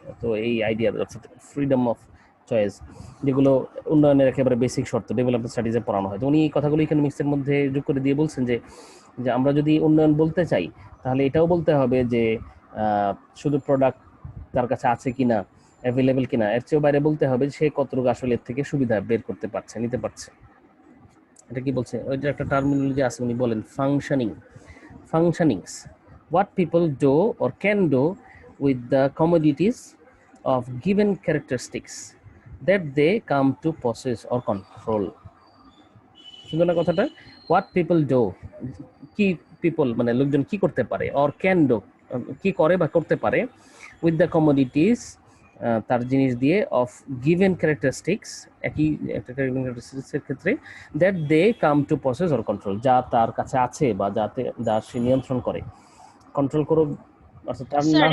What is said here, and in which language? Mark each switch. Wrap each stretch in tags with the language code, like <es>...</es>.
<bn>তো এই আইডিয়া অর্থাৎ ফ্রিডম অফ চয়েস, যেগুলো উন্নয়নের একেবারে বেসিক শর্ত, ডেভেলপমেন্ট স্টাডিজে পড়ানো হয়। তো উনি এই কথাগুলো ইকোনমিক্সের মধ্যে যোগ করে দিয়ে বলছেন যে আমরা যদি উন্নয়ন বলতে চাই তাহলে এটাও বলতে হবে যে শুধু প্রোডাক্ট তার কাছে আছে কিনা, অ্যাভেলেবেল কিনা, এর চেয়েও বাইরে বলতে হবে সে কতটুকু আসলে এর থেকে সুবিধা বের করতে পারছে, নিতে পারছে। এটা কি বলছে, ওই যে একটা টার্মিনোলজি আছে, উনি বলেন</bn> <en>functionings, what people do or can do with the commodities of given characteristics that they come to possess or control.</en> <bn>শুনুন না কথাটা,</bn> <en>what people do,</en> <bn>কি people মানে লোকজন কি করতে পারে,</bn> <en>or can do</en> <bn>কি করে বা করতে পারে,</bn> <en>with the commodities</en> <bn>তার জিনিস দিয়ে,</bn> <en>of given characteristics</en> <bn>একই একটা characteristics ক্ষেত্রে,</bn> <en>that they come to possess or control,</en> <bn>যা তার কাছে আছে বা যা সে নিয়ন্ত্রণ করে, কন্ট্রোল করো, অর্থাৎ তার না।</bn>